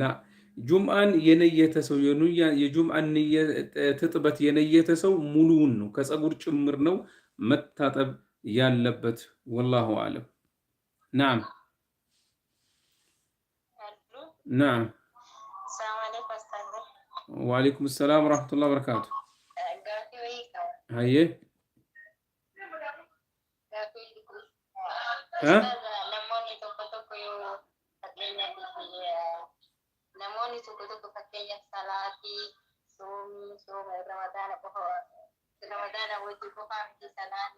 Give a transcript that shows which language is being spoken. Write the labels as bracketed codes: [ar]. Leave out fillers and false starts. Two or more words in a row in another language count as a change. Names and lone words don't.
[am] ጁምዓን የነየተ ሰው የጁምዓን ትጥበት የነየተ ሰው ሙሉውን ነው ከፀጉር ጭምር ነው መታጠብ ያለበት። [ar] والله أعلم። نعم نعم። وعليكم السلام ورحمة الله وبركاته። [am] አየ [om] namoonni tokko fakkeenyaaf salaatii sooma ramadaana wajji qofaa miti salaanni